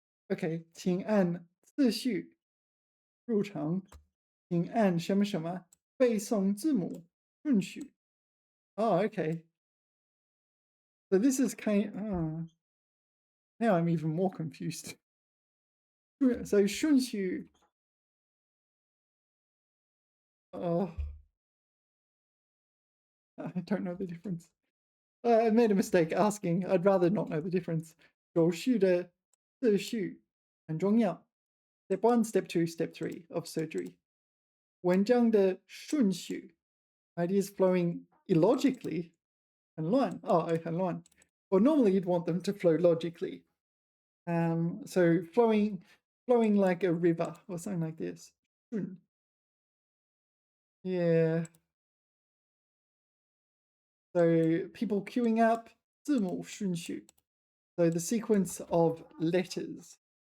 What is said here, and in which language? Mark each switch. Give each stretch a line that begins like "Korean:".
Chinese: Okay, 请按次序入场，请按什么什么背诵字母顺序.
English: Oh, okay. So this is now I'm even more confused. So 顺序, oh, I don't know the difference. I made a mistake asking. I'd rather not know the difference.
Chinese: 手续的次序很重要.
English: Step 1, Step 2, Step 3 of surgery.
Chinese: 文章的顺序,
English: ideas flowing illogically,
Chinese: 很乱. Oh, 很乱.
English: Well, normally you'd want them to flow logically. So flowing like a river or something like this.
Chinese: 顺.Yeah.
English: So people queuing up, 字母顺序. So the sequence of letters.